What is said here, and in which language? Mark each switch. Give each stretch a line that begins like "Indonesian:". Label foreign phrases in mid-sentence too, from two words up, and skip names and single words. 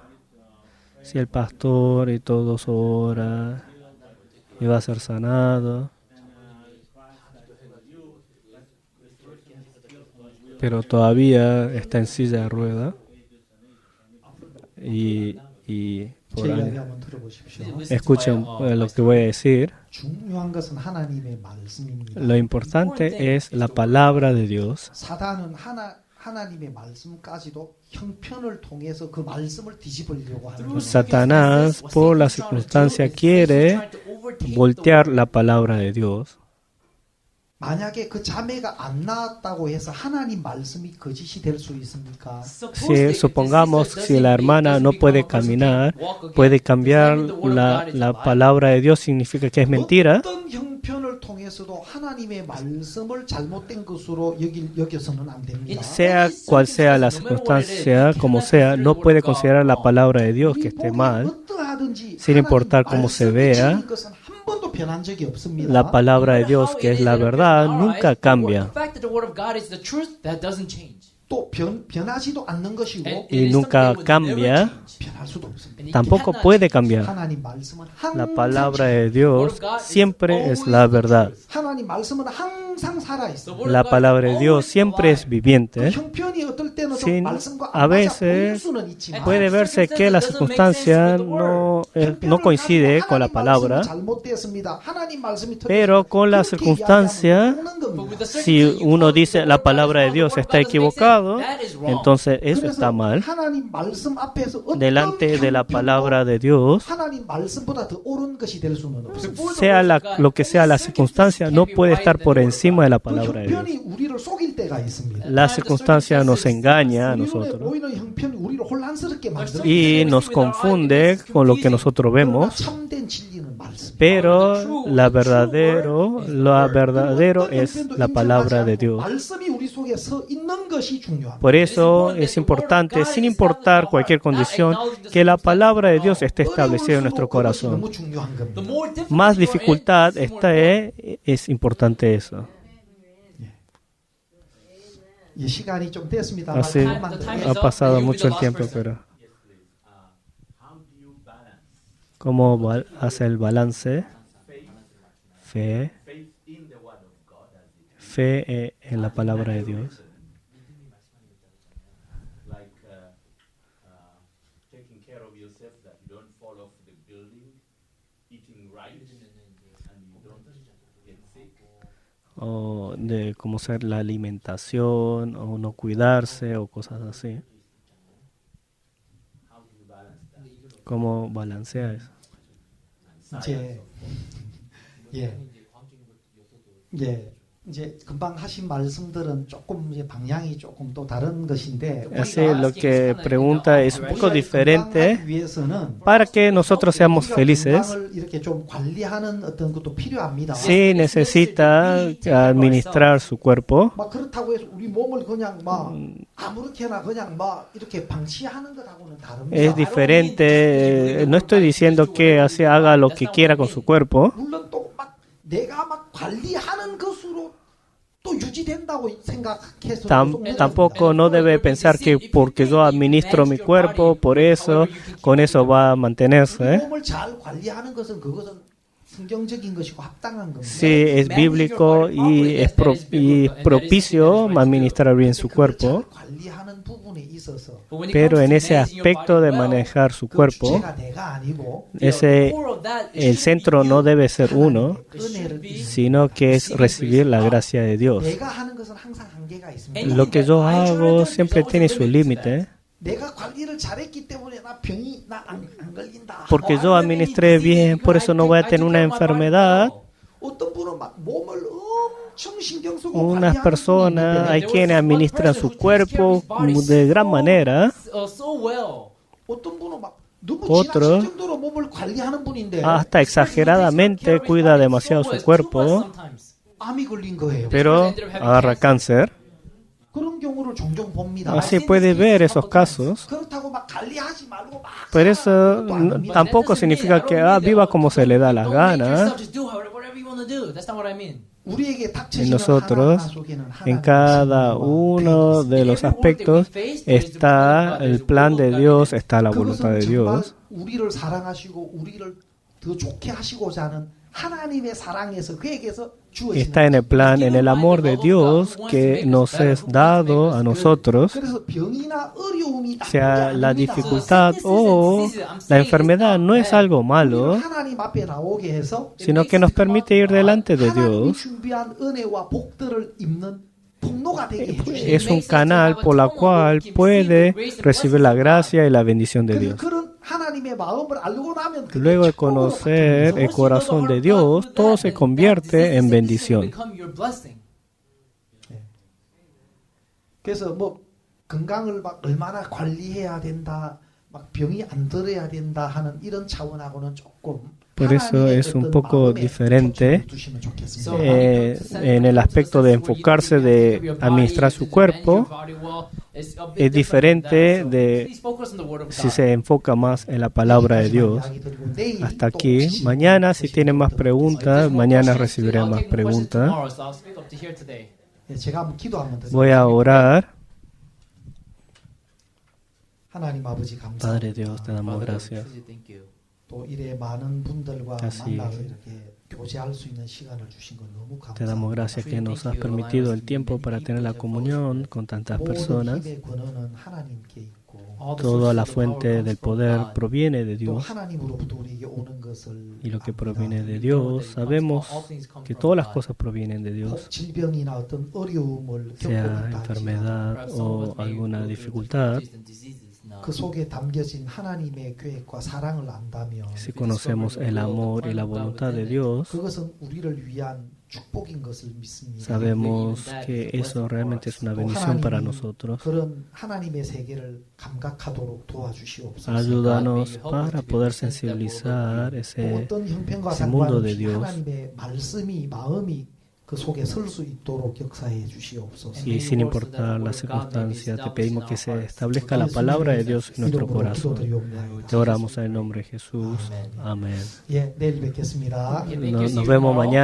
Spanish: Si el pastor y todos oran y va a ser sanado, pero todavía está en silla de rueda y por
Korean: 제
Spanish: ahí-
Korean: 이야기 한번 들어보십시오.
Spanish: escuchen lo que voy a decir.
Korean: 중요한 것은 하나님의 말씀입니다.
Spanish: Lo importante es la palabra de Dios.
Korean: 사단은 하나님의 말씀까지도 형편을 통해서 그 말씀을 뒤집으려고 하는 거예요.
Spanish: Satanás, por la circunstancia, quiere voltear la palabra de Dios.
Korean: 만약에 그 자매가 안 나았다고 해서 하나님 말씀이 거짓이 될 수 있습니까?
Spanish: Si supongamos si la hermana no puede caminar, puede cambiar la palabra de Dios, significa que es mentira.
Korean: 어떤 형편을 통해서도 하나님의 말씀을 잘못된 것으로 여겨서는 안 됩니다.
Spanish: Sea cual sea la circunstancia, como sea, no puede considerar la palabra de Dios que esté mal.
Korean: 어떠하든지
Spanish: sin importar cómo se vea.
Korean: 말씀이 것은 한 번도 변한 적이 없습니다.
Spanish: La palabra de Dios, que es la verdad, nunca cambia.
Korean: 또 변하지도 않는 것이고
Spanish: Y nunca cambia,
Korean: 변할 수도 없습니다.
Spanish: tampoco puede cambiar.
Korean: 하나님 말씀은
Spanish: La
Korean: 항상
Spanish: palabra de Dios siempre es la verdad.
Korean: 하나님 말씀은 항상 살아 있어.
Spanish: La palabra de Dios siempre es
Korean: 그
Spanish: viviente.
Korean: 형편이 어떨 때는 좀
Spanish: Sin-
Korean: 말씀과
Spanish: a
Korean: 안 맞아
Spanish: veces
Korean: 보일 수는 있지만
Spanish: Puede verse que la circunstancia no coincide con la palabra,
Korean: 잘못되었습니다. 하나님 말씀이
Spanish: pero con la
Korean: 그렇게
Spanish: circunstancia,
Korean: 이야기하면 옳은 겁니다.
Spanish: si uno dice la palabra de Dios está equivocado, entonces eso
Korean: 그래서
Spanish: está mal.
Korean: 하나님 말씀 앞에서 어떤
Spanish: Delante de la palabra de Dios,
Korean: 하나님 말씀보다 더 옳은 것이 될 수는 없습니다.
Spanish: sea lo que sea la circunstancia, no puede estar por encima de la
Korean: 그
Spanish: palabra de Dios.
Korean: 형편이 우리를 속일 때가 있습니다.
Spanish: La circunstancia nos engaña a nosotros
Korean: 보이는 형편이 우리를 혼란스럽게 만들고
Spanish: y nos confunde con lo que nosotros vemos,
Korean: 참된 진리는 말씀.
Spanish: pero la verdadero es la palabra de Dios.
Korean: 말씀이 우리 속에 서 있는 것이 중요합니다.
Spanish: Por eso es importante, sin importar cualquier condición, que la palabra de Dios esté establecida en nuestro corazón.
Korean: 너무 중요한 겁니다.
Spanish: Más dificultad es importante eso.
Korean: 이 시간이 좀 됐습니다.
Spanish: Así ha pasado mucho el tiempo, pero ¿cómo hace el balance? Fe en la palabra de Dios.
English: Taking care of yourself that you don't fall off the building, eating right, and you don't get sick.
Spanish: O de cómo ser la alimentación, o no cuidarse, o cosas así. ¿Cómo balancea eso?
Korean: 이제 금방 하신 말씀들은 조금 이제 방향이 조금 또 다른 것인데
Spanish: Así lo que pregunta es un poco diferente.
Korean: 위해서는
Spanish: Para que nosotros seamos felices,
Korean: 건강을 이렇게 좀 관리하는 어떤 것도 필요합니다.
Spanish: sí necesita administrar su cuerpo.
Korean: 막 그렇다고 해서 우리 몸을 그냥 막 아무렇게나 그냥 막 이렇게 방치하는 것하고는 다릅니다.
Spanish: Es diferente. No estoy diciendo que así haga lo que quiera con su cuerpo.
Korean: 물론 또 막 내가 막 관리하는 것으로 또 유지된다고 생각해서
Spanish: Tampoco no debe pensar que porque yo administro mi cuerpo, por eso, con eso va a mantenerse.
Korean: 몸을 잘 관리하는 것은 그것은 성경적인 것이고 합당한 겁니다.
Spanish: Sí, es bíblico y es propicio administrar bien su cuerpo,
Korean: 관리하는 부분에 있어서
Spanish: pero en ese aspecto de manejar su cuerpo,
Korean: 주체가 내가 아니고
Spanish: el centro no debe ser uno,
Korean: 은혜를 입는
Spanish: sino que es recibir la gracia de Dios.
Korean: 내가 하는 것은 항상 한계가 있습니다.
Spanish: Lo que yo hago siempre tiene su límite,
Korean: 내가 관리를 잘했기 때문에 나 병이 안 걸린다.
Spanish: porque yo administré bien, por eso no voy a tener una enfermedad.
Korean: 어떤 분은 막 몸을 엄청 신경 쓰고
Spanish: Unas
Korean: 관리하는
Spanish: personas,
Korean: 분이
Spanish: hay
Korean: 있는데
Spanish: quienes administran su cuerpo de gran manera,
English: so well.
Korean: 어떤 분은 막 너무
Spanish: Otro,
Korean: 지나칠 정도로 몸을 관리하는 분인데
Spanish: hasta exageradamente cuida demasiado su cuerpo,
Korean: 암이 걸린 거예요.
Spanish: pero agarra cáncer.
Korean: 그런 경우를 종종 봅니다.
Spanish: Así puede ver esos casos.
Korean: 그렇다고 막 관리하지 말고 막
Spanish: Pero eso tampoco significa que viva como se le da la gana.
Korean: 우리에게
Spanish: En
Korean: 닥쳐지는
Spanish: nosotros,
Korean: 하나하나 속에는
Spanish: en
Korean: 하나님의
Spanish: cada
Korean: 말씀과
Spanish: uno de los aspectos está el plan de Dios, está la voluntad de
Korean: 그것은 정말
Spanish: Dios.
Korean: 우리를 사랑하시고 우리를 더 좋게 하시고자 하는 하나님의 사랑에서 그에게서
Spanish: Está en el plan, en el amor de Dios que nos es dado a nosotros,
Korean: 그래서 병이나 어려움이
Spanish: sea
Korean: 나쁜 게
Spanish: la
Korean: 아닙니다.
Spanish: dificultad o la enfermedad, no es algo
Korean: 우리를
Spanish: malo,
Korean: 하나님 앞에 나오게 해서
Spanish: sino que nos permite ir delante de
Korean: 하나님이
Spanish: Dios.
Korean: 준비한 은혜와 복들을 입는 통로가 되게 해주시는
Spanish: Es un canal por la cual puede recibir la gracia y la bendición de Dios.
Korean: 그런 하나님의 마음을 알고 나면 그게
Spanish: Luego de
Korean: 축복으로
Spanish: conocer
Korean: 바뀌면서
Spanish: el corazón de Dios, todo se convierte en bendición.
Korean: 그래서 뭐 건강을 막 얼마나 관리해야 된다, 막 병이 안 들어야 된다 하는 이런 차원하고는 조금
Spanish: Por eso es un poco diferente en el aspecto de enfocarse de administrar su cuerpo. Es diferente de si se enfoca más en la palabra de Dios. Hasta aquí. Mañana, si tienen más preguntas, mañana recibiré más preguntas. Voy a orar. Padre Dios, te damos gracias.
Korean: 또 이래 많은 분들과
Spanish: Así
Korean: 만나서 이렇게 교제할 수 있는 시간을 주신 건 너무
Spanish: Te damos gracias que nos has
Korean: 감사합니다.
Spanish: permitido el tiempo para tener la comunión con tantas
Korean: 모든
Spanish: personas.
Korean: 힘의 근원은 하나님께 있고
Spanish: Toda la fuente del poder proviene de
Korean: 또
Spanish: Dios.
Korean: 하나님으로부터 우리에게 오는 것을
Spanish: Y lo que
Korean: 압니다.
Spanish: proviene de Dios, sabemos que todas las cosas provienen de Dios.
Korean: 혹 질병이나 어떤 어려움을
Spanish: Sea
Korean: 겪고 있다
Spanish: enfermedad o alguna dificultad,
Korean: 그 속에 담겨진 하나님의 계획과 사랑을 안다면
Spanish: si conocemos el amor y la voluntad de Dios,
Korean: 그것은 우리를 위한 축복인 것을 믿습니다.
Spanish: sabemos que eso realmente es una bendición para nosotros.
Korean: 그런 하나님의 세계를 감각하도록 도와주시옵소서.
Spanish: Ayúdanos para poder sensibilizar ese
Korean: 어떤 형편과
Spanish: mundo de
Korean: 상관없이
Spanish: Dios.
Korean: 하나님의 말씀이 마음이 그 속에 설 수 있도록 역사해 주시옵소서.
Spanish: Y sin importar las circunstancias, te pedimos que se establezca la palabra de Dios en nuestro corazón. Te oramos en el nombre de Jesús. Amén.
Korean: 예, 내일 뵙겠습니다.
Spanish: Nos vemos mañana.